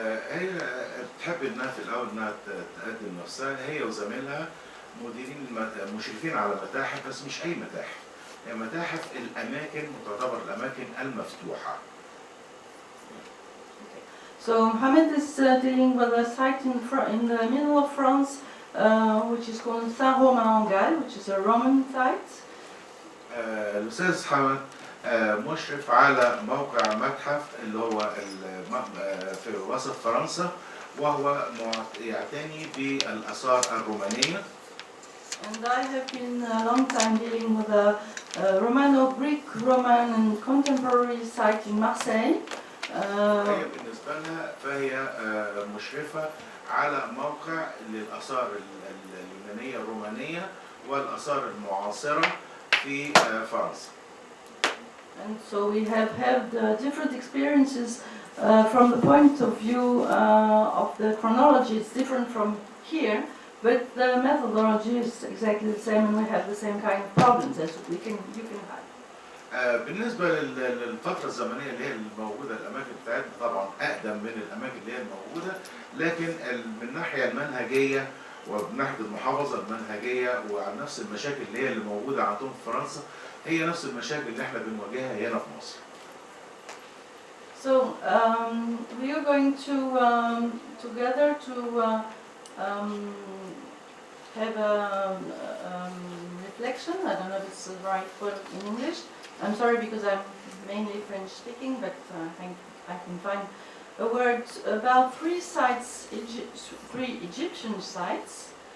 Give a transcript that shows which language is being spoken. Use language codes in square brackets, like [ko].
[ar] هي بتحب انها في الاول انها تقدم نفسها هي وزميلها مديرين مشرفين على متاحف بس مش اي متاحف. هي متاحف الاماكن وتعتبر الاماكن المفتوحه. [en] So Mohamed is dealing with a site in the middle of France, which is called Saint-Romain-en-Galles, which is a Roman site. [ar] الأستاذ حمد مشرف على موقع متحف اللي هو في وسط فرنسا وهو يعتني بالآثار الرومانية. [en] And I have been a long time dealing with a Romano-Greek, Roman and contemporary site in Marseille. [ar] هي بالنسبة لها فهي مشرفة على موقع للآثار اليونانية الرومانية والآثار المعاصرة في فرنسا. [en] And so we have had different experiences from the point of view of the chronology. It's different from here, but the methodology is exactly the same, and we have the same kind of problems as you can have. [ar] بالنسبة للفترة الزمنية اللي هي الموجودة الأماكن بتاعتنا طبعا أقدم من الأماكن اللي هي الموجودة، لكن من الناحية المنهجية ومن ناحية المحافظة المنهجية وعن نفس المشاكل اللي هي اللي موجودة عندهم في فرنسا هي نفس المشاكل اللي احنا بنواجهها هنا في مصر. [en] So we are going to together to have a reflection. I don't know if it's the right word in English. I'm sorry because I'm mainly French speaking, but I think I can find a word about 3 sites, 3 Egyptian sites.